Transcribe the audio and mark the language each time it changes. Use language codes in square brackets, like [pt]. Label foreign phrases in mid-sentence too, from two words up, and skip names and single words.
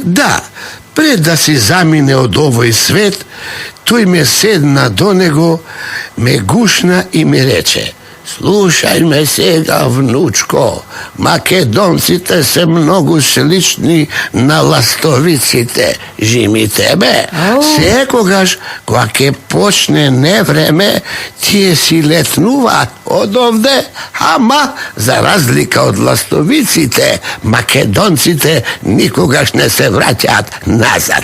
[mk] Да, пред да си замине од овој свет, той ме седна до него, ме гушна и ми рече: Слушај ме сега, внучко, македонците се многу слични на ластовиците, жими тебе. Секогаш, кога ке почне невреме, тие си летнуваат од овде, ама, за разлика од ластовиците, македонците никогаш не се враќаат назад.